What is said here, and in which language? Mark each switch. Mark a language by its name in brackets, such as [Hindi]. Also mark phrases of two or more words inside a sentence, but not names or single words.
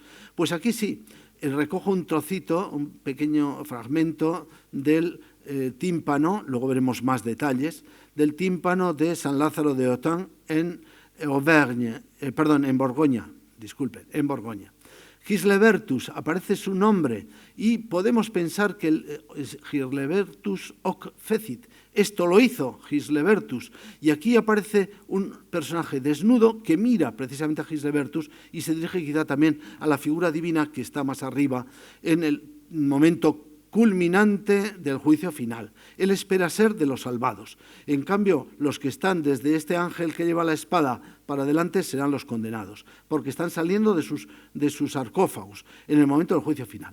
[Spanish] Pues aquí sí, recojo un trocito, un pequeño fragmento del tímpano, luego veremos más detalles, del tímpano de San Lázaro de Autun en Borgoña. Gislebertus, aparece su nombre y podemos pensar que Gislebertus [Latin] hoc fecit, [Spanish] esto lo hizo Gislebertus, y aquí aparece un personaje desnudo que mira precisamente a Gislebertus y se dirige quizá también a la figura divina que está más arriba en el momento culminante del juicio final. Él espera ser de los salvados. En cambio, los que están desde este ángel que lleva la espada para adelante serán los condenados, porque están saliendo de sus sarcófagos en el momento del juicio final.